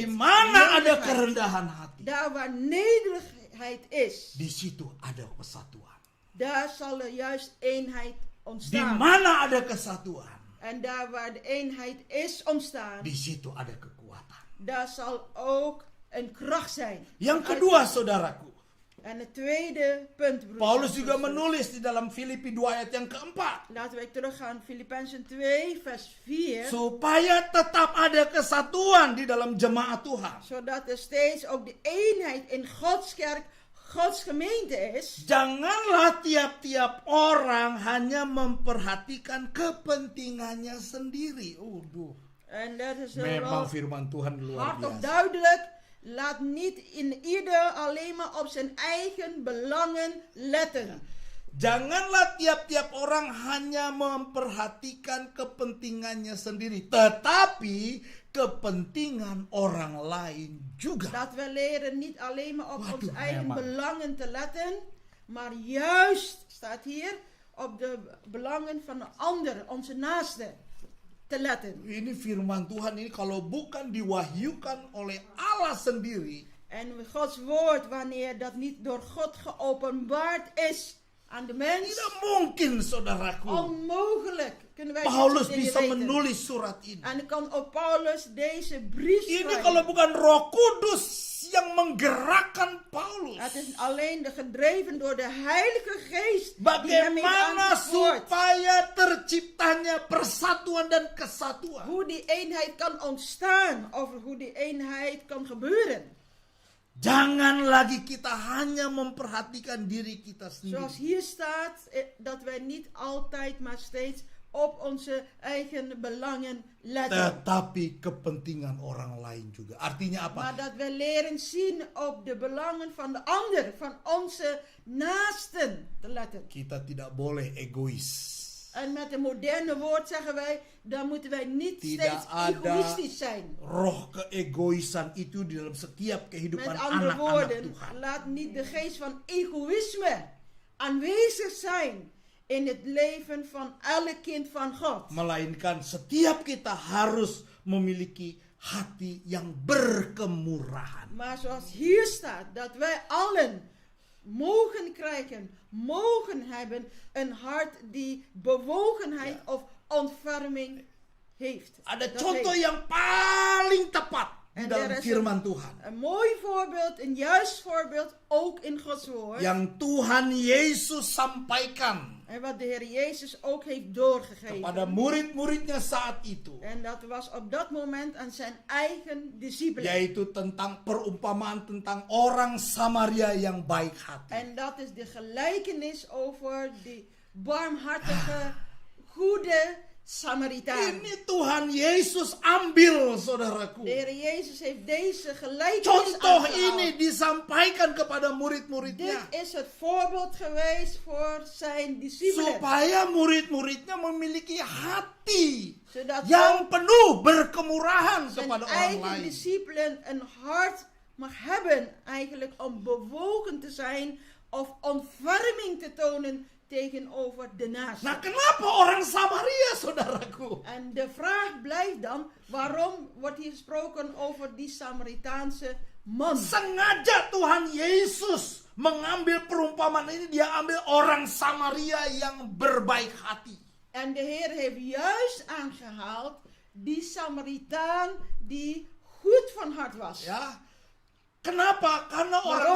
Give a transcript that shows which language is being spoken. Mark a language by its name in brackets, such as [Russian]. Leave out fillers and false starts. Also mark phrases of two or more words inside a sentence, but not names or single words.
[Dutch] dit. [Indonesian] mana ada [Dutch] Nederigheid. [Indonesian] kerendahan hati, [Dutch] Daar waar nederigheid is, [Indonesian] di situ ada kesatuan. [Dutch] daar zal er juist eenheid [Indonesian] Di [Dutch] ontstaan. [Indonesian] mana ada kesatuan, [Dutch] En daar waar de eenheid is ontstaan, [Indonesian] di situ ada kekuatan. [Dutch] daar zal ook een kracht zijn. [Indonesian] Yang kedua saudaraku, [Dutch] En het tweede punt, broeders [Indonesian] Paulus [Dutch] en [Indonesian] juga [Dutch] zusters. [Indonesian] menulis di dalam Filipi 2 ayat yang keempat. [Dutch] Laten wij teruggaan, Filippenzen 2, vers 4. [Indonesian] Supaya tetap ada kesatuan di dalam jemaat Tuhan. [Dutch] Zodat er steeds ook de eenheid in Gods kerk, Gods gemeente is. [Indonesian] Janganlah tiap-tiap orang hanya memperhatikan kepentingannya sendiri. [Dutch] En dat is [Indonesian] Memang [Dutch] wel [Indonesian] firman Tuhan luar [Dutch] hardop [Indonesian] biasa. [Dutch] duidelijk. Laat niet in ieder alleen maar op zijn eigen belangen letten. [Indonesian] Janganlah tiap-tiap orang hanya memperhatikan kepentingannya sendiri, tetapi kepentingan orang lain juga. [Dutch] Dat we leren niet alleen maar op [Indonesian] Waduh, [Dutch] onze eigen [Indonesian] memang. [Dutch] belangen te letten, maar juist, staat hier, op de belangen van de ander, onze naaste, te letten. [Indonesian] Ini firman Tuhan ini kalau bukan diwahyukan oleh Allah sendiri, [Dutch] En Gods woord, wanneer dat niet door God geopenbaard is aan de mens, [Indonesian] tidak mungkin saudaraku [Dutch] onmogelijk kunnen wij [Indonesian] Paulus [Dutch] dit soort [Indonesian] bisa [Dutch] dingen weten. [Indonesian] menulis surat ini. [Dutch] En dan kan ook Paulus deze brief [Indonesian] Ini [Dutch] schrijven. [Indonesian] kalau bukan Roh Kudus yang menggerakkan Paulus. [Dutch] Het is alleen gedreven door de Heilige Geest die hem heeft [Indonesian] Bagaimana [Dutch] aangespoord. [Indonesian] supaya terciptanya persatuan dan kesatuan. [Dutch] Hoe die eenheid kan ontstaan, of hoe die eenheid kan gebeuren. [Indonesian] Jangan lagi kita hanya memperhatikan diri kita [Dutch] Zoals [Indonesian] sendiri. [Dutch] hier staat, dat wij niet altijd, maar steeds op onze eigen belangen letten. [Indonesian] Tetapi kepentingan orang lain juga. Artinya apa? [Dutch] Maar dat we leren zien op de belangen van de ander, van onze naasten te letten. [Indonesian] Kita tidak boleh egois. [Dutch] En met een moderne woord zeggen wij, dan moeten wij niet [Indonesian] Tidak [Dutch] steeds [Indonesian] ada [Dutch] egoïstisch zijn. [Indonesian] roh keegoisan itu di dalam setiap kehidupan [Dutch] Met andere [Indonesian] anak-anak [Dutch] woorden, [Indonesian] Tuhan. [Dutch] laat niet de geest van egoïsme aanwezig zijn in het leven van elk kind van God. [Indonesian] Melainkan setiap kita harus memiliki hati yang berkemurahan. [Dutch] Maar zoals hier staat, dat wij allen mogen krijgen, mogen hebben een hart die bewogenheid of ontferming heeft. [Indonesian] Ada [Dutch] Dat [Indonesian] contoh [Dutch] heeft. [Indonesian] yang paling tepat di [Dutch] En [Indonesian] dalam [Dutch] er is [Indonesian] firman Tuhan. [Dutch] Een mooi voorbeeld, een juist voorbeeld, ook in Gods woord. [Indonesian] Yang Tuhan Yesus sampaikan [Dutch] En wat de Heer Jezus ook heeft doorgegeven. [Indonesian] kepada murid-muridnya saat itu, [Dutch] En dat was op dat moment aan zijn eigen discipelen. [Indonesian] yaitu tentang perumpamaan tentang orang Samaria yang baik hati. [Dutch] En dat is de gelijkenis over die barmhartige, goede Samaritaan. [Indonesian] Ini Tuhan Yesus ambil, saudaraku. [Dutch] De Heer Jezus heeft deze gelijkenis [Indonesian] Contoh [Dutch] aangehaald. [Indonesian] ini disampaikan kepada murid-muridnya, [Dutch] Dit is het voorbeeld geweest voor zijn discipelen. [Indonesian] supaya murid-muridnya memiliki hati [Dutch] Zodat [Indonesian] yang penuh berkemurahan [Dutch] zijn [Indonesian] kepada orang [Dutch] eigen [Indonesian] lain. [Dutch] discipelen een hart mag hebben, eigenlijk om bewogen te zijn of ontferming te tonen tegenover de naaste. [Indonesian] Nah, kenapa orang Samaria, saudaraku? [Dutch] En de vraag blijft dan, waarom wordt hier gesproken over die Samaritaanse man? [Indonesian] Sengaja Tuhan Yesus mengambil perumpamaan ini, dia ambil orang Samaria yang berbaik hati. [Dutch] En de Heer heeft juist aangehaald die Samaritaan die goed van hart was. [Indonesian] Ya. Kenapa? Karena orang